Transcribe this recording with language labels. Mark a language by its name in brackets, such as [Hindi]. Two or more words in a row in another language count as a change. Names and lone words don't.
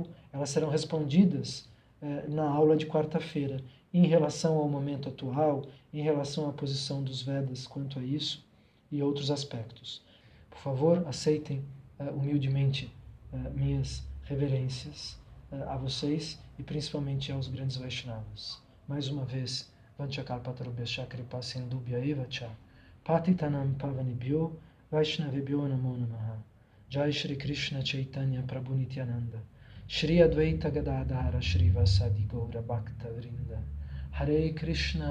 [Portuguese] Elas serão respondidas na aula de quarta-feira, em relação ao momento atual, em relação à posição dos Vedas quanto a isso e outros aspectos. Por favor, aceitem humildemente minhas reverências a vocês e principalmente aos grandes Vaishnavas. Mais uma vez, [Sanskrit] वाञ्छाकल्पतरुभ्यश्च कृपा सिन्धुभ्य एव च पतितानां पावनेभ्यो वैष्णवेभ्यो नमो नमः. जय श्री कृष्ण चैतन्य प्रभु नित्यानन्द श्री अद्वैत गदाधर श्री वासादि गौर भक्त वृन्द.